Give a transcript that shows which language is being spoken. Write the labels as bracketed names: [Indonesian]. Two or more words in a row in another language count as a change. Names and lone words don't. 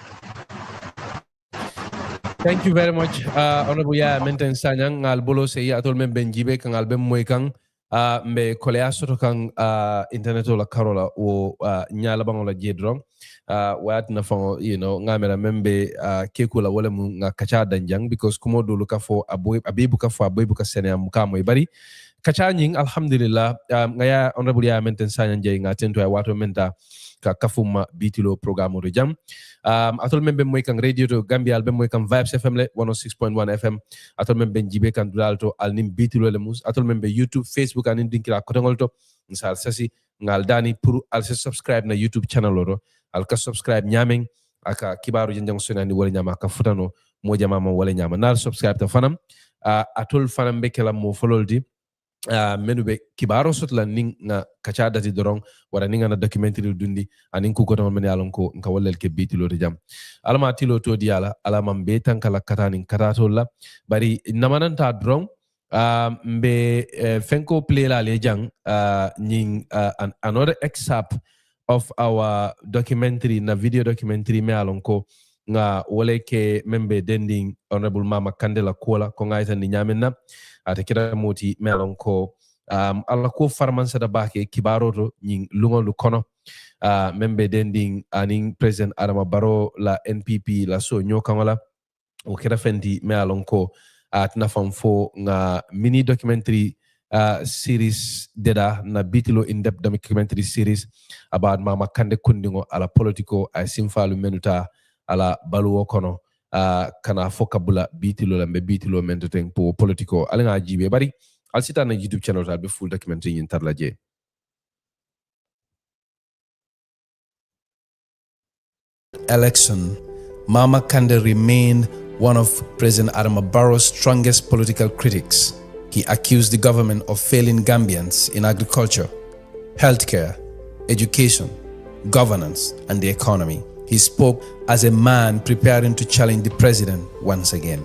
[English] Thank you very much, [Mandingo] Honorable Yaya Menteng Sanyang ngal bolo se ya tol men benjibe kan albem moy kan mbe kolea soto kan internet la karola o nyala bangola jedron wat na fango ngamera membe kekula wala mu nga kacha danjang because kumo dulu ka fo abibu ka sene am ka moy bari kacha nying alhamdulillah ngaya Honorable Yaya Menteng Sanyang jey nga tento ay wato menta ka kafuma Bitilo programme de jam atol membe moy kan radio to Gambia albem moy kan Vibes FM le 106.1 FM atol membe jibe kan dulalto alnim Bitilo le mus atol membe YouTube Facebook anin dinkira kotongol to misal sasi ngal dani pour al subscribe na [English] YouTube channel [Mandingo] oro al ka subscribe nyameng aka kibaru janjang sunani wala nyama ka futano mo jama mo wala nyama nal subscribe ta fanam atol fanam be kala mo fololdi menu be kibaro sotla ning na kacha dati dorong wara ninga na documentary dundi anin ku ko men yalon ko nka wallel ke Bitilo de jam alama tilo to diala alama be tankala katanin katato la bari namananta dorong mbe fenko play la lejang ning [English] another excerpt of our documentary [Mandingo] na [English] video documentary [Mandingo] me alonko nga wole ke membe dending honorable mama Kande la kola ko ngaita ni nyamenna ata kira moti me alonko alla ko farmansa da bake kibaro ning lungo lu kono membe dending aning President Adama Barrow la NPP la so nyokangola o kira fendi me alonko tina famfo nga [English] mini documentary series [Mandingo] deda na Bitilo [English] in-depth documentary series about [Mandingo] mama Kande kundingo ala politiko ay simfalu menuta ala baluwo kono kana fokabula Bitilo la mbe Bitilo menteng po politiko ala nga jibe bari al sita na [English] YouTube channel [Mandingo] ta be [English] full documentary [Mandingo] yin tarla je. [English] Election, Mama Kande remained one of President Adama Barrow's strongest political critics. He accused the government of failing Gambians in agriculture, healthcare, education, governance, and the economy. He spoke as a man preparing to challenge the president once again.